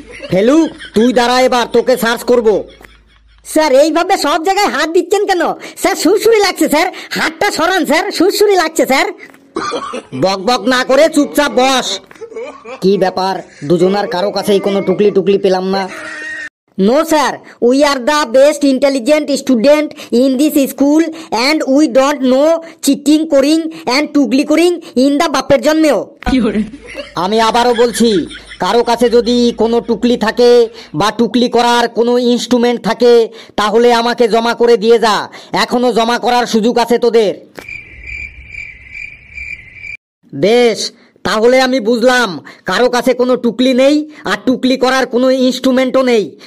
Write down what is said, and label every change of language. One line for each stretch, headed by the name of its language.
Bangla: ফেলু, তুই দাঁড়া, এবার তোকে সার্চ করব। স্যার, এইভাবে সব জায়গায় হাত দিচ্ছেন কেন? স্যার, সুরসুরি লাগছে স্যার, হাতটা সরান স্যার, সুরসুরি লাগছে স্যার। বকবক না করে চুপচাপ বস। কি ব্যাপার, দুজনার কারো কাছেই কোনো টুকলি টুকলি পেলাম না।
English: No sir, we are the best intelligent student in this school and we don't know cheating করিং and
Bangla: Tukli করিং
English: in the
Bangla: বাপের জন্মেও। আমি আবারও বলছি, কারো কাছে যদি কোনো টুকলি থাকে বা টুকলি করার কোনো ইনস্ট্রুমেন্ট থাকে, তাহলে আমাকে জমা করে দিয়ে যা, এখনো জমা করার সুযোগ আছে তোদের। বেশ, তাহলে আমি বুঝলাম কারো কাছে কোনো টুকলি নেই আর টুকলি করার কোনো ইনস্ট্রুমেন্টও নেই।